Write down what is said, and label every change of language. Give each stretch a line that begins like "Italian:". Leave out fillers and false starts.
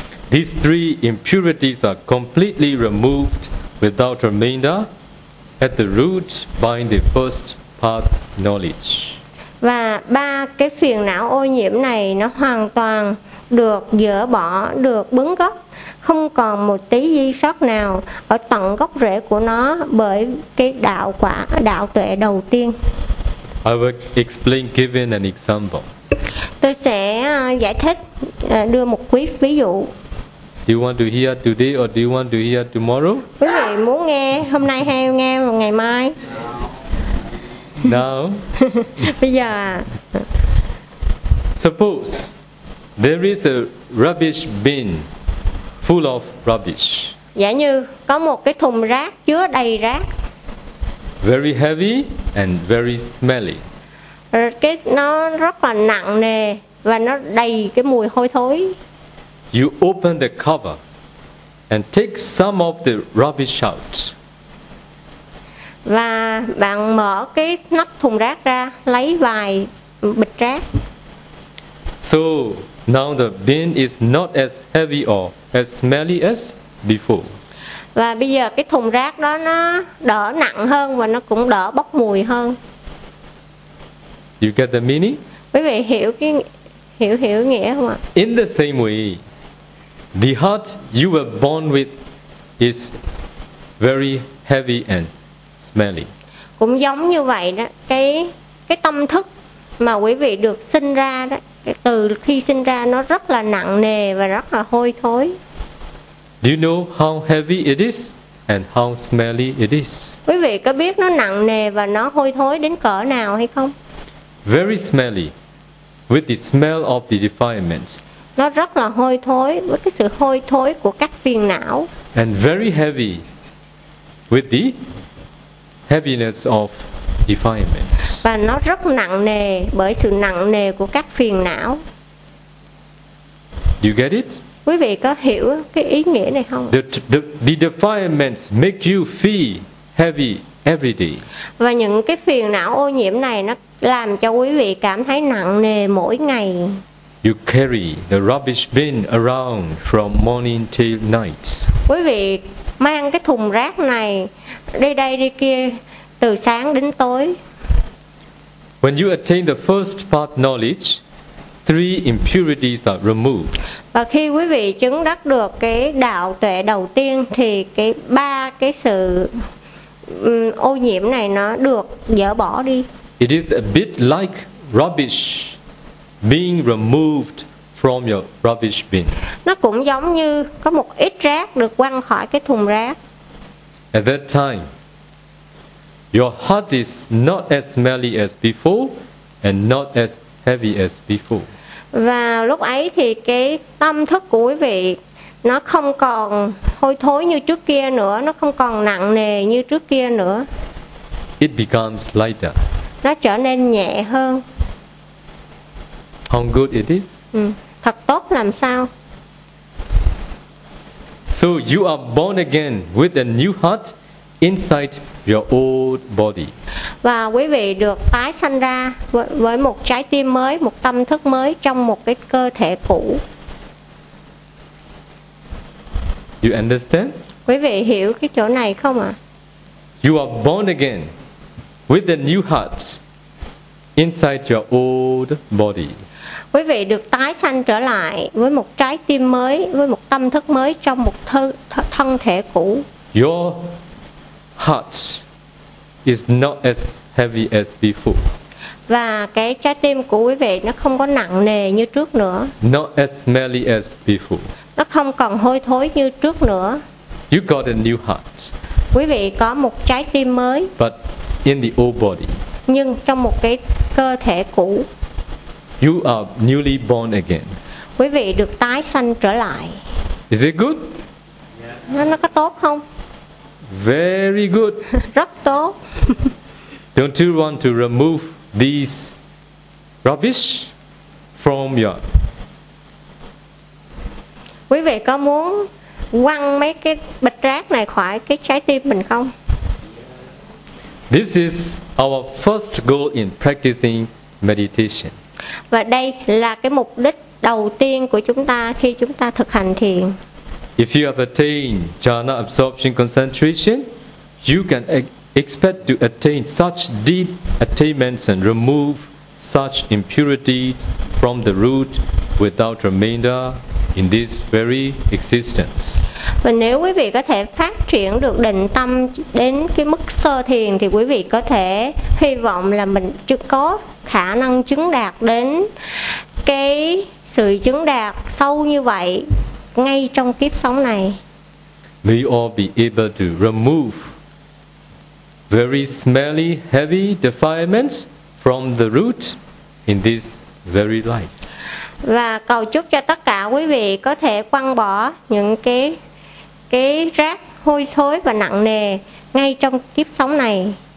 English: These three impurities are completely removed without remainder at the root by the first path knowledge.
Vietnamese: Và ba cái phiền não ô nhiễm này nó hoàn toàn được dỡ bỏ, được bứng gốc, không còn một tí di sót nào ở tận gốc rễ của nó bởi cái đạo quả, đạo tuệ đầu tiên.
English: I will explain, giving an example.
Vietnamese: Tôi sẽ giải thích, đưa một quý ví dụ.
English: Do you want to hear today or do you want to hear tomorrow?
Vietnamese: Quý vị muốn nghe hôm nay hay nghe vào ngày mai?
English: Now.
Vietnamese: Bây giờ.
English: Suppose There is a rubbish bin full of rubbish.
Vietnamese: Giả như có một cái thùng rác chứa đầy rác.
English: Very heavy and very smelly.
Vietnamese: Cái nó rất là nặng nề và nó đầy cái mùi hôi thối.
English: You open the cover and take some of the rubbish out.
Vietnamese: Và bạn mở cái nắp thùng rác ra, lấy vài bịch rác.
English: So now the bin is not as heavy or as smelly as before.
Vietnamese: Và bây giờ cái thùng rác đó nó đỡ nặng hơn và nó cũng đỡ bốc mùi hơn.
English: You get the meaning?
Vietnamese: Quý vị hiểu cái hiểu nghĩa không ạ?
English: In the same way, the heart you were born with is very heavy and smelly.
Vietnamese: Cũng giống như vậy đó, cái tâm thức mà quý vị được sinh ra đó, cái từ khi sinh ra nó rất là nặng nề và rất là hôi thối.
English: Do you know how heavy it is and how smelly it is?
Vietnamese: Quý vị có biết nó nặng nề và nó hôi thối đến cỡ nào hay không?
English: Very smelly, with the smell of the defilements.
Vietnamese: Nó rất là hôi thối với cái sự hôi thối của các phiền não.
English: And very heavy, with the heaviness of defilements.
Vietnamese: Và nó rất nặng nề bởi sự nặng nề của các phiền não.
English: Do you get it?
Vietnamese: Quý vị có hiểu cái ý nghĩa này không?
English: The defilements make you feel heavy every day.
Vietnamese: Và những cái phiền não ô nhiễm này nó làm cho quý vị cảm thấy nặng nề mỗi ngày.
English: You carry the rubbish bin around from morning till night.
Vietnamese: Quý vị mang cái thùng rác này đi đây đi kia từ sáng đến tối.
English: When you attain the first part knowledge, three impurities are removed.
Vietnamese: Và khi quý vị chứng đắc được cái đạo tuệ đầu tiên thì cái ba cái sự ô nhiễm này nó được dỡ bỏ đi.
English: It is a bit like rubbish being removed from your rubbish bin.
Vietnamese: Nó cũng giống như có một ít rác được quăng khỏi cái thùng rác.
English: At that time, your heart is not as smelly as before and not as heavy as before.
Vietnamese: Và lúc ấy thì cái tâm thức của quý vị nó không còn hôi thối như trước kia nữa, nó không còn nặng nề như trước kia nữa.
English: It becomes lighter.
Vietnamese: Nó trở nên nhẹ hơn.
English: How good it is.
Vietnamese: Thật tốt làm sao.
English: So you are born again with a new heart inside your old body.
Vietnamese: Và quý vị được tái sanh ra với một trái tim mới, một tâm thức mới trong một cái cơ thể cũ.
English: You understand?
Vietnamese: Quý vị hiểu cái chỗ này không ạ?
English: You are born again with a new heart inside your old body.
Vietnamese: Quý vị được tái sanh trở lại với một trái tim mới, với một tâm thức mới trong một thân thể cũ.
English: Your heart is not as heavy as before.
Vietnamese: Và cái trái tim của quý vị nó không có nặng nề như trước nữa.
English: Not as smelly as before.
Vietnamese: Nó không còn hôi thối như trước nữa.
English: You got a new heart.
Vietnamese: Quý vị có một trái tim mới.
English: But in the old body.
Vietnamese: Nhưng trong một cái cơ thể cũ.
English: You are newly born again.
Vietnamese: Quý vị được tái sanh trở lại.
English: Is it good?
Vietnamese: Yeah. Nó có tốt không?
English: Very good.
Vietnamese: Rất tốt.
English: Don't you want to remove these rubbish from your?
Vietnamese: Quý vị có muốn quăng mấy cái bịch rác này khỏi cái trái tim mình không?
English: This is our first goal in practicing meditation.
Vietnamese: Và đây là cái mục đích đầu tiên của chúng ta khi chúng ta thực hành thiền.
English: If you have attained jhana absorption concentration, you can expect to attain such deep attainments and remove such impurities from the root without remainder in this very existence.
Vietnamese: Và nếu quý vị có thể phát triển được định tâm đến cái mức sơ thiền thì quý vị có thể hy vọng là mình chưa có khả năng chứng đạt đến cái sự chứng đạt sâu như vậy ngay trong kiếp sống này.
English: May you all be able to remove very smelly, heavy defilements from the root in this very life.
Vietnamese: Và cầu chúc cho tất cả quý vị có thể quăng bỏ những cái rác hôi thối và nặng nề ngay trong kiếp sống này.